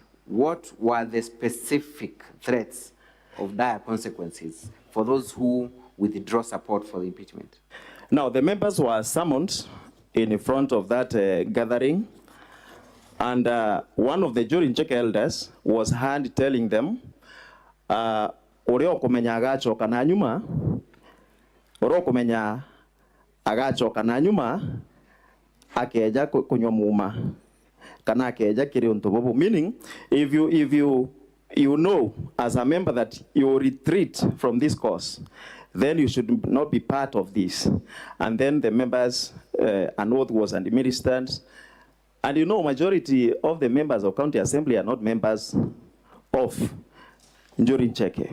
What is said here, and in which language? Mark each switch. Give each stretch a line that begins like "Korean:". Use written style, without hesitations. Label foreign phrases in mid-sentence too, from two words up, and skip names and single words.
English: What were the specific threats of dire consequences for those who withdraw support for the impeachment? Now, the members were summoned in front of that gathering, and one of the Jurin Check elders was heard telling them,
Meru: Oreo kumenya agachoka na nyuma, Oreo kumenya agachoka na nyuma, akeja kunywa muma, kana akeja kiri untobobo.
English: Meaning, if you know as a member that you retreat from this course, then you should not be part of this. And then the members, an oath was administered. And you know, majority of the members of county assembly are not members of Njurin Cheke.